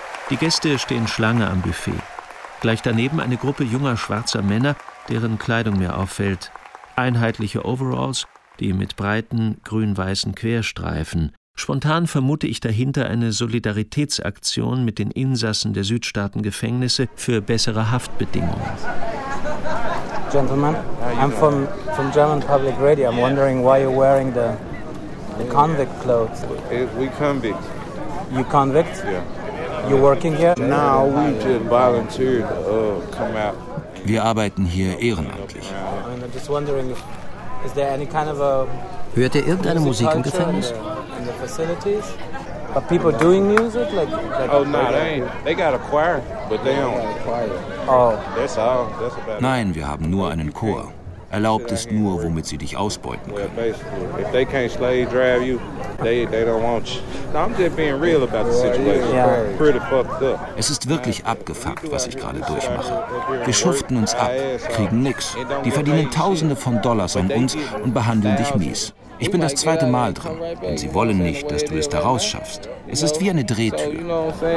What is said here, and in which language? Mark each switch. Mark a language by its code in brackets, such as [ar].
[de] Die Gäste stehen Schlange am Buffet. Gleich daneben eine Gruppe junger schwarzer Männer, deren Kleidung mir auffällt. Einheitliche Overalls, die mit breiten, grün-weißen Querstreifen. Spontan vermute ich dahinter eine Solidaritätsaktion mit den Insassen der Südstaaten-Gefängnisse für bessere Haftbedingungen. [en] Gentlemen, I'm from German Public Radio. I'm wondering why you're wearing the convict clothes. We convict. You convict? Yeah. You're working here? No, we just volunteered. Come out. [de] Wir arbeiten hier ehrenamtlich. [en] I'm just wondering if is there any kind of a [de] hört ihr irgendeine Musik im Gefängnis? [en] In the facilities? Are people doing music? Like oh, no, they ain't. They got a choir, but they don't. Yeah, choir. Oh. That's all. That's about it. [de] Nein, wir haben nur einen Chor. Erlaubt ist nur, womit sie dich ausbeuten können. [en] Well, basically, if they can't slave drive you, they don't want you. No, I'm just being real about the situation. Yeah. Pretty fucked up. [de] Es ist wirklich abgefuckt, was ich gerade durchmache. Wir schuften uns ab, kriegen nix. Die verdienen Tausende von Dollars an uns und behandeln dich mies. Ich bin das zweite Mal drin und sie wollen nicht, dass du es da rausschaffst. Es ist wie eine Drehtür.